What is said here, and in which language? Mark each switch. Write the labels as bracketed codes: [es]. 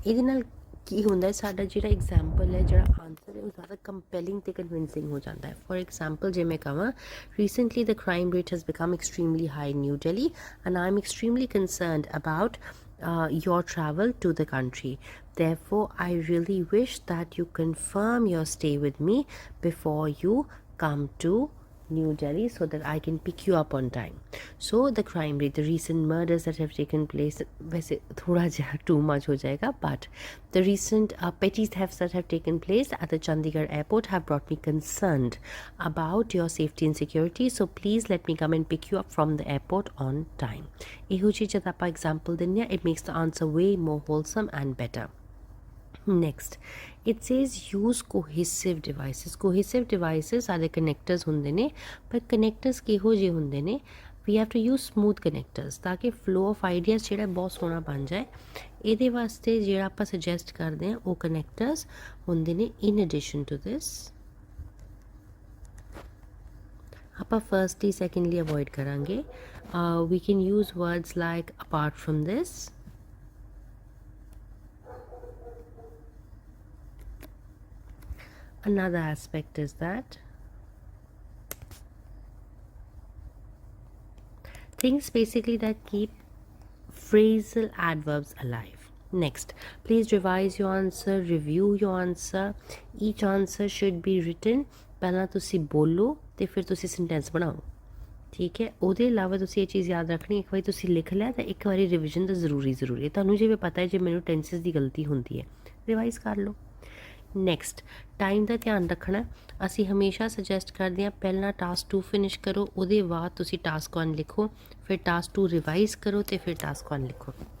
[pa] ਇਹਦੇ ਨਾਲ ਕੀ ਹੁੰਦਾ ਹੈ, ਸਾਡਾ ਜਿਹੜਾ ਐਗਜ਼ਾਮਪਲ ਹੈ, ਜਿਹੜਾ ਆਨਸਰ ਹੈ ਉਹ ਜ਼ਿਆਦਾ ਕੰਪੈਲਿੰਗ ਅਤੇ ਕਨਵਿੰਸਿੰਗ ਹੋ ਜਾਂਦਾ ਹੈ। [en] For example ਜੇ ਮੈਂ ਕਹਾਂ, recently the crime rate has become extremely high in New Delhi and I am extremely concerned about your travel to the country. Therefore, I really wish that you confirm your stay with me before you come to New Delhi so that I can pick you up on time. So the crime rate, the recent murders that have taken place, [hi] वैसे थोड़ा जा too much हो जाएगा, [en] but the recent petty thefts that have taken place at the Chandigarh airport have brought me concerned about your safety and security. So please let me come and pick you up from the airport on time. [pa] ਇਹੋ ਜਿਹੀ ਜਦ ਆਪਾਂ example ਦਿੰਦੇ ਹਾਂ, [en] it makes the answer way more wholesome and better. Next, it says use cohesive devices. Cohesive devices are the connectors [pa] ਹੁੰਦੇ ਨੇ, ਪਰ connectors ਕਿਹੋ ਜਿਹੇ ਹੁੰਦੇ ਨੇ? [en] We have to use smooth connectors ਤਾਂ ਕਿ flow of ideas [pa] ਜਿਹੜਾ ਬਹੁਤ ਸੋਹਣਾ ਬਣ ਜਾਏ। ਇਹਦੇ ਵਾਸਤੇ ਜਿਹੜਾ ਆਪਾਂ suggest ਕਰਦੇ ਹਾਂ ਉਹ connectors ਹੁੰਦੇ ਨੇ [en] in addition to this। [pa] ਆਪਾਂ firstly secondly avoid ਕਰਾਂਗੇ। [en] We can use words like apart from this, another aspect is that things basically that keep phrasal adverbs alive. Next, please revise your answer, review your answer. Each answer should be written, [pa] ਪਹਿਲਾਂ ਤੁਸੀਂ ਬੋਲੋ ਤੇ ਫਿਰ ਤੁਸੀਂ sentence ਬਣਾਓ। ਠੀਕ ਹੈ, ਉਹਦੇ ਇਲਾਵਾ ਤੁਸੀਂ ਇਹ ਚੀਜ਼ ਯਾਦ ਰੱਖਣੀ, ਇੱਕ ਵਾਰੀ ਤੁਸੀਂ ਲਿਖ ਲਿਆ ਤਾਂ ਇੱਕ ਵਾਰੀ ਰਿਵੀਜ਼ਨ ਤਾਂ ਜ਼ਰੂਰੀ ਹੈ। ਤੁਹਾਨੂੰ ਜਿਵੇਂ ਪਤਾ ਹੈ ਜੇ ਮੈਨੂੰ ਟੈਂਸਿਸ ਦੀ ਗਲਤੀ ਹੁੰਦੀ ਹੈ, ਰਿਵਾਈਜ਼ ਕਰ ਲਓ। ਨੈਕਸਟ, ਟਾਈਮ ਦਾ ਧਿਆਨ ਰੱਖਣਾ। ਅਸੀਂ ਹਮੇਸ਼ਾ ਸੁਜੈਸਟ ਕਰਦੇ ਹਾਂ ਪਹਿਲਾਂ ਟਾਸਕ 2 ਫਿਨਿਸ਼ ਕਰੋ, ਉਹਦੇ ਬਾਅਦ ਤੁਸੀਂ ਟਾਸਕ 1 ਲਿਖੋ, ਫਿਰ ਟਾਸਕ 2 ਰਿਵਾਈਜ਼ ਕਰੋ ਅਤੇ ਫਿਰ ਟਾਸਕ 1 ਲਿਖੋ।